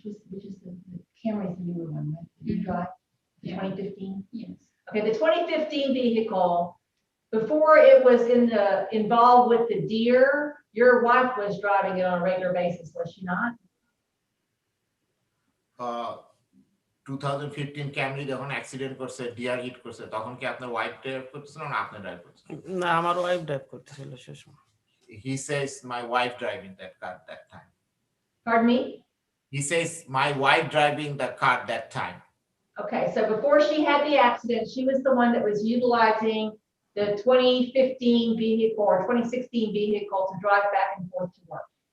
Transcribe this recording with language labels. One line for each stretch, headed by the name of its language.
English: Which is the Camry is the newer one, right? The new drive, the 2015? Yes. Okay, the 2015 vehicle, before it was involved with the deer, your wife was driving it on a regular basis, was she not?
Bangla: 2015 Camry যখন accident করছে, deer hit করছে, তখন কি আপনার wife drive করতেছিল না আপনি drive করতেছেন? না, আমার ওয়াইফ ড্রাইভ করতেছিল সেই সময়।
English: He says my wife driving that car that time. Pardon me? He says my wife driving the car that time. Okay, so before she had the accident, she was the one that was utilizing the 2015 vehicle or 2016 vehicle to drive back and forth to work.